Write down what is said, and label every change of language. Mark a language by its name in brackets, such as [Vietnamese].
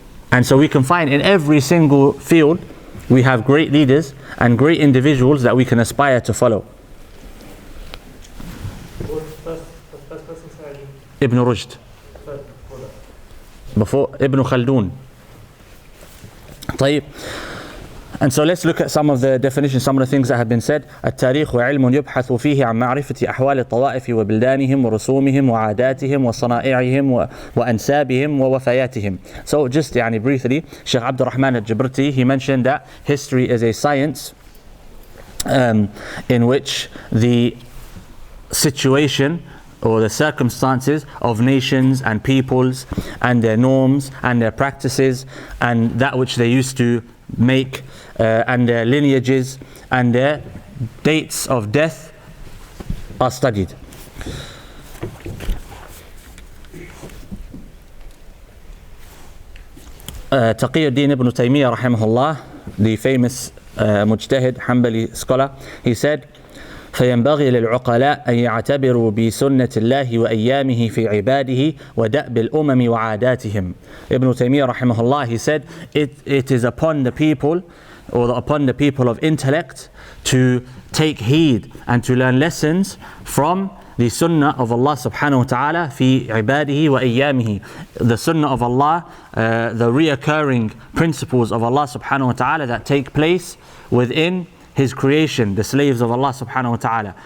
[English] And so we can find in every single field we have great leaders and great individuals that we can aspire to follow. Ibn Rushd. Before Ibn Khaldun. طيب. And so let's look at some of the definitions, some of the things that have been said. [Arabic] التاريخ علم يبحث فيه عن معرفة أحوال الطوائف وبلدانهم ورسومهم وعاداتهم وصنائعهم وأنسابهم ووفياتهم. [English] So just briefly, Sheikh Abdul Rahman al-Jibrti, he mentioned that history is a science in which the situation or the circumstances of nations and peoples and their norms and their practices and that which they used to make and their lineages and their dates of death are studied. Taqiyuddin ibn Taymiyyah rahimahullah, the famous mujtahid Hanbali scholar, he said, [Arabic] فينبغي للعقلاء أن يعتبروا بسنة الله وأيامه في عباده ودأب الأمم وعاداتهم. [English] Ibn Taymiyyah rahimahullah, he said, it is upon the people upon the people of intellect to take heed and to learn lessons from the sunnah of Allah subhanahu wa ta'ala [Arabic] في عباده وأيامه. [English] The sunnah of Allah, the reoccurring principles of Allah subhanahu wa ta'ala that take place within His creation, the slaves of Allah subhanahu wa ta'ala.